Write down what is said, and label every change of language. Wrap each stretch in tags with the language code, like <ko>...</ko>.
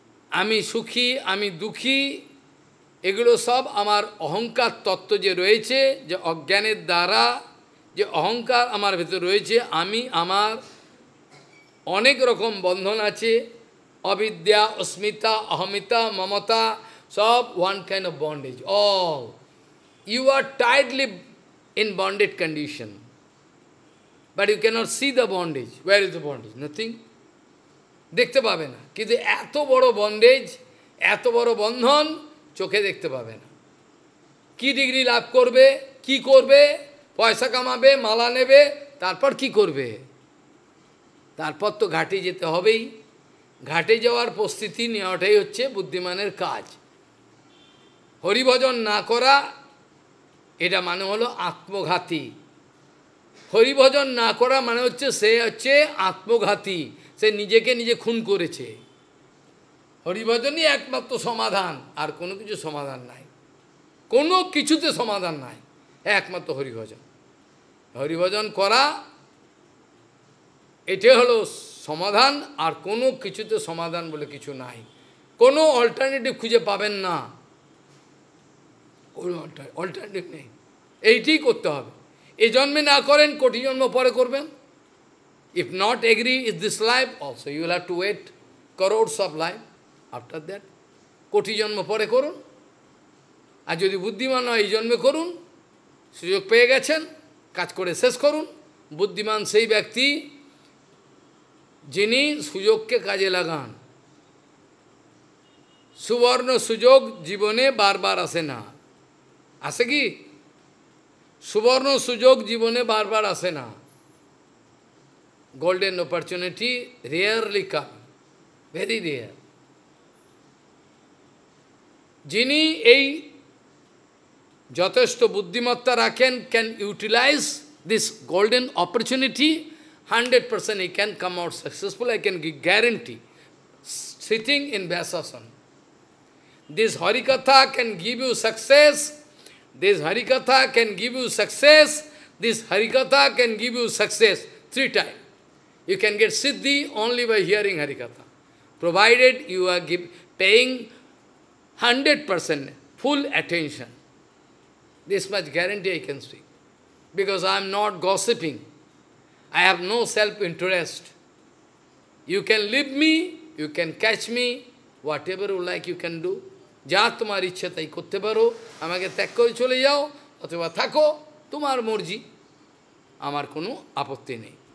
<bn>আমি সুখী, আমি দুঃখী, এগুলো সব আমার অহংকার তত্ত্ব যে রয়েছে, যে অজ্ঞানের দ্বারা যে অহংকার আমার ভেতর রয়েছে, আমি আমার অনেক রকম বন্ধন আছে, অবিদ্যা, অস্মিতা, অহমিতা, মমতা, সব</bn> <en>one kind of bondage. All. You are tightly in bonded condition. But you cannot see the bondage. Where is the bondage? Nothing.</en> <bn>দেখতে পাবে না। কিন্তু এত বড় বন্ডেজ, এত বড় বন্ধন চোখে দেখতে পাবে না। কি ডিগ্রি লাভ করবে, কি করবে, পয়সা কামাবে, মালা নেবে, তারপর কি করবে? তারপর তো ঘাটে যেতে হবেই। ঘাটে যাওয়ার প্রস্তুতি নেওয়াটাই হচ্ছে বুদ্ধিমানের কাজ। হরিভজন না করা, এটা মানে হলো আত্মঘাতী। হরিভজন না করা মানে হচ্ছে সে হচ্ছে আত্মঘাতী, সে নিজেকে নিজে খুন করেছে। হরিভজনই একমাত্র সমাধান, আর কোনো কিছু সমাধান নাই, কোনো কিছুতে সমাধান নাই, একমাত্র হরিভজন। হরিভজন করা এটা হলো সমাধান, আর কোনো কিছুতে সমাধান বলে কিছু নাই, কোনো অল্টারনেটিভ খুঁজে পাবেন না, কোনো অল্টারনেটিভ নেই, এইটাই করতে হবে। এই জন্মে না করেন, কোটি জন্ম পরে করবেন।</bn> <en>If not agree is this life, also you will have to wait crores of life after that.</en> <bn>কোটি জন্ম পরে করুন। আর যদি বুদ্ধিমান হয় এই জন্মে করুন, সুযোগ পেয়ে গেছেন, কাজ করে শেষ করুন। বুদ্ধিমান সেই ব্যক্তি যিনি সুযোগকে কাজে লাগান। সুবর্ণ সুযোগ জীবনে বারবার আসে না, আসে কি? সুবর্ণ সুযোগ জীবনে বারবার আসে না।</bn> <en>Golden opportunity rarely come, very rare.</en> <bn>যিনি এই যথেষ্ট বুদ্ধিমত্তা রাখেন,</bn> <en>Can utilise this golden opportunity, 100% he can come out successful, I can guarantee, sitting in Vyasasana. This Harikatha can give you success, this Harikatha can give you success, this Harikatha can give you success 3 times. You can get Siddhi only by hearing Harikatha, provided you are paying 100% full attention. This much guarantee I can speak, because I am not gossiping. I have no self-interest. You can leave me, you can catch me, whatever you like you can do.</en> <bn>যা তোমার ইচ্ছা তাই করতে পারো, আমাকে ত্যাগ করে চলে যাও, অথবা থাকো, তোমার মর্জি, আমার কোনো আপত্তি নেই।</bn>